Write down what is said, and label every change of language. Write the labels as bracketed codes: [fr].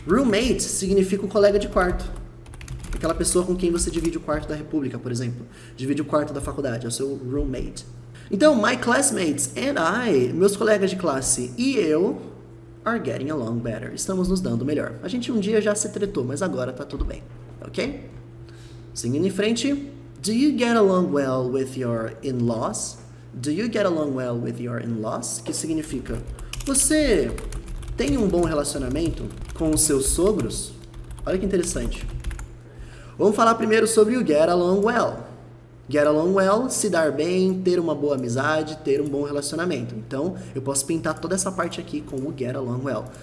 [pt] Roommate significa um colega de quarto. Aquela pessoa com quem você divide o quarto da república, por exemplo. Divide o quarto da faculdade, é o seu roommate. Então, [en] my classmates and I, [pt] meus colegas de classe e eu, [en] are getting along better. [pt] Estamos nos dando melhor. A gente um dia já se tretou, mas agora tá tudo bem, ok? Seguindo em frente, [en] do you get along well with your in-laws? Do you get along well with your in-laws? [pt] Que significa, você tem um bom relacionamento com os seus sogros? Olha que interessante. Vamos falar primeiro sobre o get along well. Get along well, se dar bem, ter uma boa amizade, ter um bom relacionamento. Então, eu posso pintar toda essa parte aqui com o get along well.